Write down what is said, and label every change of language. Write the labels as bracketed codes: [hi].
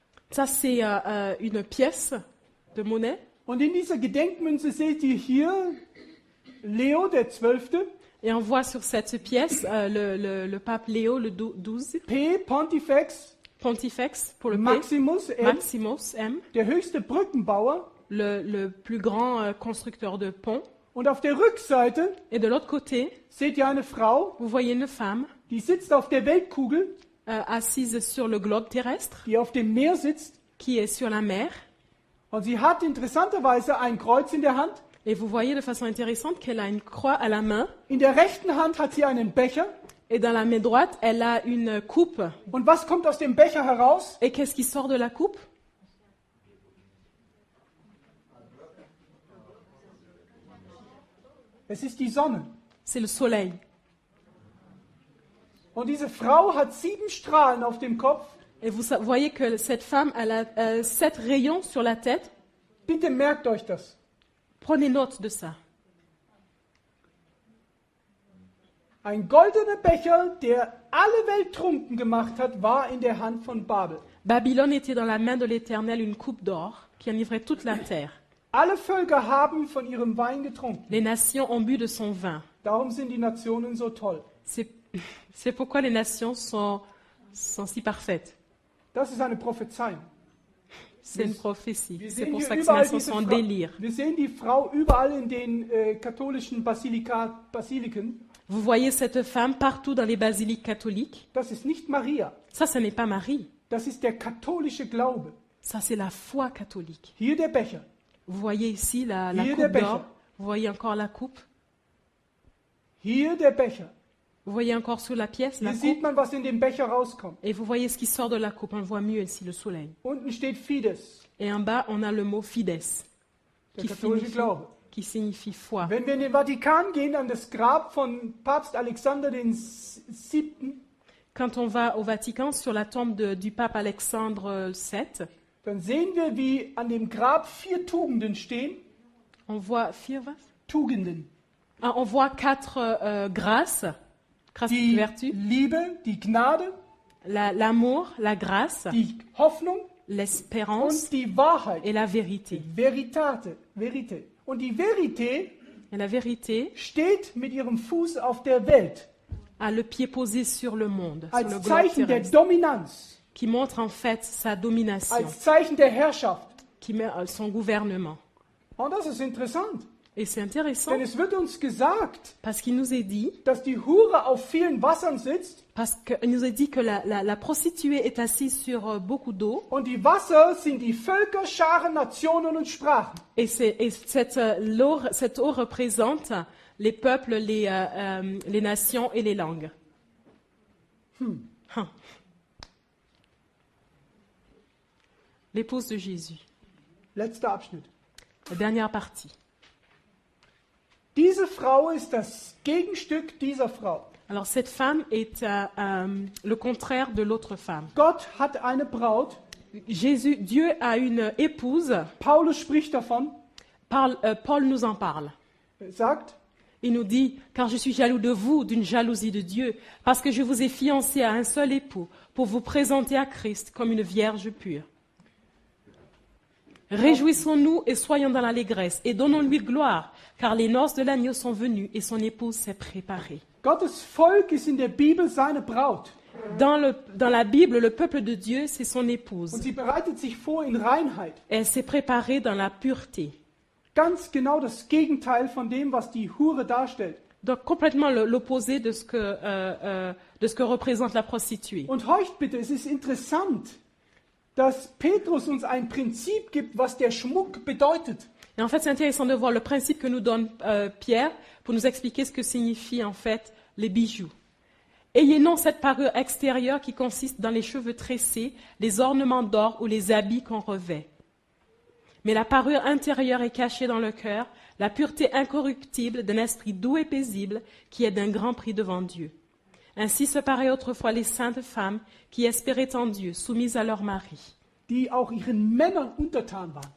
[fr] ça c'est une pièce de monnaie. [de] Und in dieser Gedenkmünze seht ihr hier Leo der 12., [fr] Et on voit sur cette pièce le pape Léo le 12, [de] P. Pontifex, [fr] pontifex pour le P, [de] Maximus M., [fr] Maximus M, [de] der höchste Brückenbauer. [fr] le plus grand constructeur de ponts. [de] Und auf der Rückseite [fr] Et de l'autre côté, [de] seht ihr eine Frau, [fr] vous voyez une femme [de] die sitzt auf der Weltkugel, [fr] assise sur le globe terrestre, [de] die auf dem Meer sitzt. [fr] qui est sur la mer. [de] Und sie hat interessanterweise ein Kreuz in der Hand. [fr] Et vous voyez de façon intéressante qu'elle a une croix à la main. [de] In der rechten Hand hat sie einen Becher. [fr] Et dans la main droite, elle a une coupe. [de] Und was kommt aus dem Becher heraus? [fr] Et qu'est-ce qui sort de la coupe? [de] Es ist die Sonne. [fr] C'est le soleil. [de] Und diese Frau hat 7 Strahlen auf dem Kopf. [fr] Et vous voyez que cette femme, elle a 7 rayons sur la tête. [de] Bitte merkt euch das. [fr] Prenez note de ça. [de] Ein goldener Becher, der alle Welt trunken gemacht hat, war in der Hand von Babel. [fr] Babylone était dans la main de l'Éternel une coupe d'or qui enivrait toute la terre. [de] Alle Völker haben von ihrem Wein getrunken. [fr] Les nations ont bu de son vin. [de] Darum sind die Nationen so toll. [fr] C'est pourquoi les nations sont si parfaites. [de] Das ist eine Prophezeiung. [fr] C'est une prophétie. [de] Wir [fr] C'est [de] sehen [fr] pour [de] hier [fr] ça que ces [de] überall [fr] nations [de] diese [fr] sont en [de] Frau. [fr] délire. [de] Wir sehen die Frau überall in den katholischen Basiliken. [fr] Vous voyez cette femme partout dans les basiliques catholiques. [de] Das ist nicht Maria. [fr] Ça, ce n'est pas Marie. [de] Das ist der katholische Glaube. [fr] Ça, c'est la foi catholique. [de] Hier der Becher. [fr] Vous voyez ici la [de] Hier [fr] coupe [de] der Becher. [fr] d'or. Vous voyez encore la coupe. [de] Hier der Becher. [fr] Vous voyez encore sur la pièce la [de] Hier sieht [fr] coupe. [de] man, was in dem Becher rauskommt. [fr] Et vous voyez ce qui sort de la coupe. On le voit mieux ici, le soleil. [de] Unten steht Fides, [fr] Et en bas, on a le mot fides, [de] der katholische Glaube. [fr] qui signifie foi. [de] Wenn wir in den Vatikan gehen, an das Grab von Papst Alexander VII., [fr] Quand on va au Vatican, sur la tombe du pape Alexandre VII, [de] dann sehen wir, wie an dem Grab 4 Tugenden stehen. [fr] on voit [de] Tugenden. [fr] Ah, on voit 4 grâces, [de] Die [fr] vertus, [de] Liebe, die Gnade, [fr] l'amour, la grâce, [de] die Hoffnung [fr] l'espérance [de] und die Wahrheit. [fr] et la vérité. [de] Verité. Und die Verité [fr] Et la vérité [de] steht mit ihrem Fuß auf der Welt [fr] a le pied posé sur le monde, sur le [de] als [fr] globe [de] Zeichen der [fr] terrestre, [de] Dominanz, [fr] qui montre en fait sa domination, [de] als Zeichen der Herrschaft. [fr] qui met son gouvernement. [de] Und das ist interessant, [fr] Et c'est intéressant [de] denn es wird uns gesagt, [fr] parce qu'il nous est dit, [de] dass die Hure auf vielen Wassern sitzt [fr] parce qu'il nous est dit que la prostituée est assise sur beaucoup d'eau. [de] und die Wasser sind die Völker, Scharen, Nationen und Sprachen. [fr] Et cette eau représente les peuples, les nations et les langues. L'épouse de Jésus. [de] Letzter Abschnitt. [fr] La dernière partie. [de] Diese Frau ist das Gegenstück dieser Frau. [fr] Alors cette femme est le contraire de l'autre femme. [de] Gott hat eine Braut. [fr] Dieu a une épouse. [de] Paulus spricht davon. [fr] Paul nous en parle. [de] Er sagt, [fr] Il nous dit, car je suis jaloux de vous, d'une jalousie de Dieu, parce que je vous ai fiancé à un seul époux, pour vous présenter à Christ comme une vierge pure. Réjouissons-nous et soyons dans l'allégresse, et donnons-lui gloire, car les noces de l'agneau sont venues, et son épouse s'est préparée. [de] Gottes Volk ist in der Bibel seine Braut. [fr] Dans la Bible, le peuple de Dieu, c'est son épouse. [de] Und sie bereitet sich vor in Reinheit. [fr] Elle s'est préparée dans la pureté. [de] Ganz genau das Gegenteil von dem, was die Hure darstellt. [fr] Donc complètement l'opposé de ce que représente la prostituée. [de] Und horcht bitte, es ist interessant, dass Petrus uns ein Prinzip gibt, was der Schmuck bedeutet. [fr] Et en fait, c'est intéressant de voir le principe que nous donne Pierre pour nous expliquer ce que signifient en fait les bijoux. Ayez non cette parure extérieure qui consiste dans les cheveux tressés, les ornements d'or ou les habits qu'on revêt. Mais la parure intérieure est cachée dans le cœur, la pureté incorruptible d'un esprit doux et paisible qui est d'un grand prix devant Dieu. Ainsi se paraient autrefois les saintes femmes qui espéraient en Dieu, soumises à leur mari. [de] Die auch ihren Männern untertan waren.